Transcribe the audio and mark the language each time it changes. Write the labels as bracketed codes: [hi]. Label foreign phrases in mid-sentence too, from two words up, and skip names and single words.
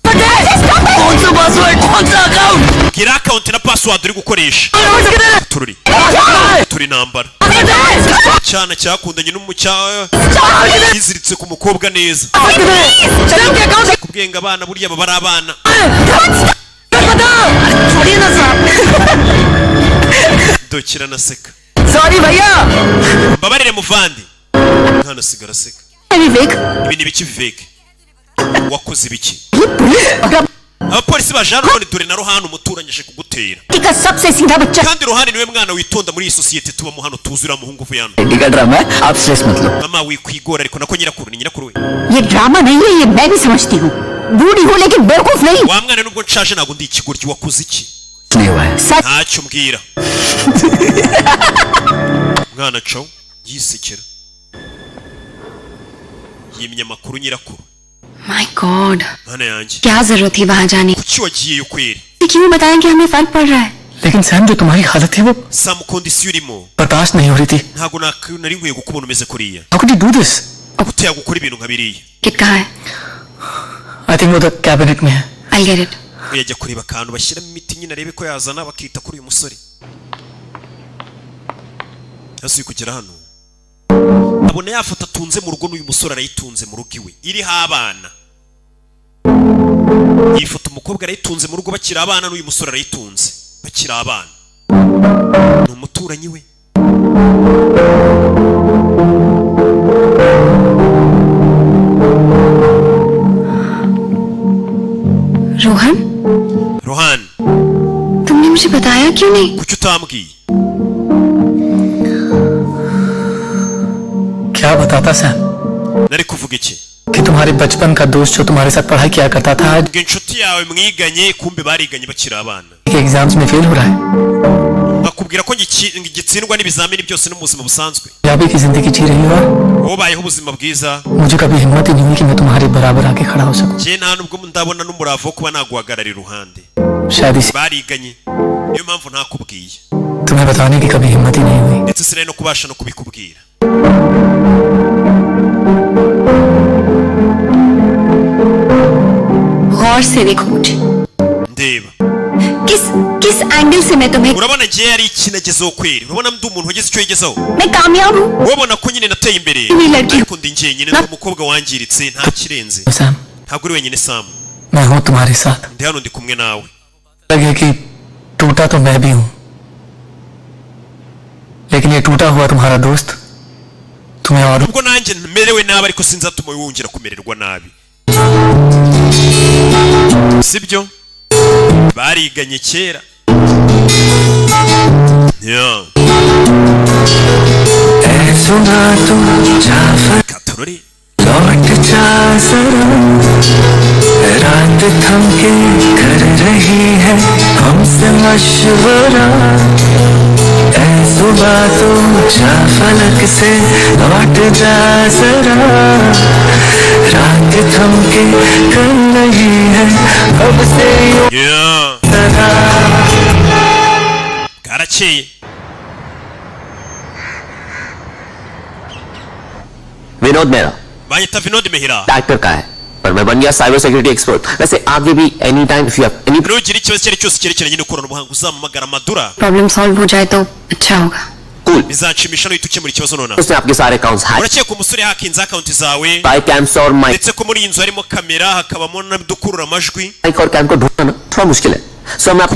[rw] gira account na password uri gukoresha turi nambara cyana cyakundanye n'umucyaha yiziritse ku mukobwa neza kubwenga abana burya baba ari abana dokira naseka [hi] सॉरी भैया [rw] mbabarire muvandi nkana sigara seka [hi] विवेक [rw] ibintu biki Vivek wakoze ibiki abapolisi baje hano none dore na Rohani umuturanyije kugutera [hi] का सबसे सीधा बच्चा [rw] kandi Rohani niwe mwana witonda muri iyi societe tubamo hano tuzura muhungu vuye hano [hi] का ड्रामा है आप स्ट्रेस मत लो [rw] mama wikwigora ariko nako nyirakuru ni nyirakuru we [hi] ये ड्रामा नहीं है ये मैं भी समझती हूँ बूढ़ी हूँ लेकिन बेवकूफ नहीं [rw] wa mwana nubwo nshaje ntabwo ndi ikigoryi wakoze iki [hi] नहीं हुआ है [rw] ntacyo mbwira mwana cawo yisekera yimye amakuru nyirakuru [en] my god [rw] mana yanjye [hi] क्या जरूरत थी वहाँ जाने [rw] kuki wagiyeyo kweri [hi] क्यों बताएं कि हमें फर्क पड़ रहा है लेकिन सैम जो तुम्हारी हालत है वो [rw] sam kondisiyo urimo [hi] बर्दाश्त नहीं हो रही थी [rw] ntabwo nari nkwiye gukubona umeze kuriya [en] How could you do this? [rw] gute yagukora ibintu nka biriya [hi] किट कहाँ है [en] I think [hi] वो तो कैबिनेट में है [en] I'll get it [rw] yajya kureba akantu bashyiramo imiti nyine arebe ko yazana bakita kuri uyu musore yasuye kugera hano abona yafata atunze mu rugo n'uyu musore arayitunze mu rugo iwe iriho abana yifata umukobwa arayitunze mu rugo bakiri abana n'uyu musore arayitunze bakiri abana ni umuturanyi we [hi] रोहन रोहन तुमने मुझे बताया क्यों नहीं [rw] kuki utambwiye [hi] क्या बताता सैम [rw] nari kuvuga iki [hi] कि तुम्हारे बचपन का दोस्त जो तुम्हारे साथ पढ़ाई किया करता था आज [rw] ngo inshuti yawe mwiganye kumbe bariganye bakiri abana [hi] के एग्जाम्स में फेल हो रहा है [rw] bakubwira ko gitsindwa n'ibizamini byose no mu buzima busanzwe [hi] पंजाबी की जिंदगी जी रही हो [rw] ubayeho ubuzima bwiza [hi] मुझे कभी हिम्मत ही नहीं हुई कि मैं तुम्हारे बराबर आके खड़ा हो सकूं [rw] je nta nubwo ndabona n'umurava wo kuba naguhagarara iruhande [hi] शायद इसी [rw] bariganye niyo mpamvu ntakubwiye [hi] तुम्हें बताने की कभी हिम्मत ही नहीं हुई [rw] ndetse sinari no kubasha no kubikubwira [hi] गौर से देखो मुझे [rw] ndeba [hi] किस एंगल से मैं तुम्हें [rw] urabona ngiye yari ikinagezeho kweri urabona ndi umuntu wageze icyo yigezeho [hi] मैं कामयाब हूँ [rw] ubona ko nyine nateye imbere ariko ndi njyenyine ndi umukobwa wangiritse nta kirenze [hi] सैम [rw] ntabwo uri wenyine Sam [hi] मैं हूँ तुम्हारे साथ [rw] ndi hano ndi kumwe nawe [hi] लगे कि टूटा तो मैं भी हूँ लेकिन ये टूटा हुआ तुम्हारा दोस्त तुम्हें और [rw] ubwo nanjye merewe nabi ariko sinzatuma wongera kumererwa nabi sibyo bariganye kera katorori [hi] लौट जा जरा रात थम के कर रही है हमसे मशवरा ऐ सुबह तो जा फलक से लौट जा जरा रात थम के कर रही है अब से [rw] karakeye [hi] विनोद मेरा [rw] banyita Vinod Mehira [hi] एक्टर का है पर मैं बन गया [en] cyber security expert [hi] वैसे आगे भी [en] any time if you have any [rw] nugira ikibazo icyo ari cyose cyerekeranye n'ikoranabuhanga uzampamagara Madura [en] problem solve [hi] हो जाए तो अच्छा होगा कूल [rw] bizanshimisha no ukemura ikibazo nona [hi] उसने आपके सारे अकाउंट्स हैक [rw] urakeka umusore hakinze account zawe [en] by cams और mic [rw] ndetse ko muri iyi nzu harimo kamera hakabamo n'udukurura amajwi [hi] और कैम को ढूंढना ना थोड़ा मुश्किल है सो मैं